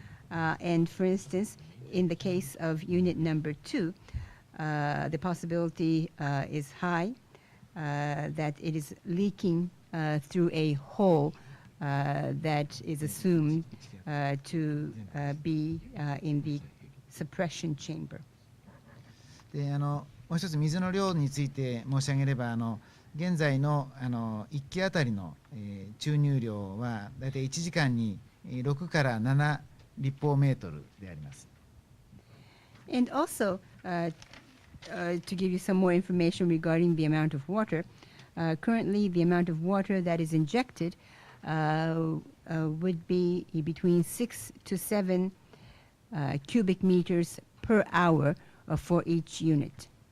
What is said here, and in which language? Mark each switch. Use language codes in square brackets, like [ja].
[en] And for instance, in the case of unit number 2, the possibility is high that it is leaking through a hole that is assumed to be in the suppression chamber. [ja] でもう一つ水の量について申し上げれば、現在の1機あたりの、注入量はだいたい1時間に6から7立方メートルであります。 [en] And also, to give you some more information regarding the amount of water, currently the amount of water that is injected would be between 6 to 7 cubic meters per hour for each unit.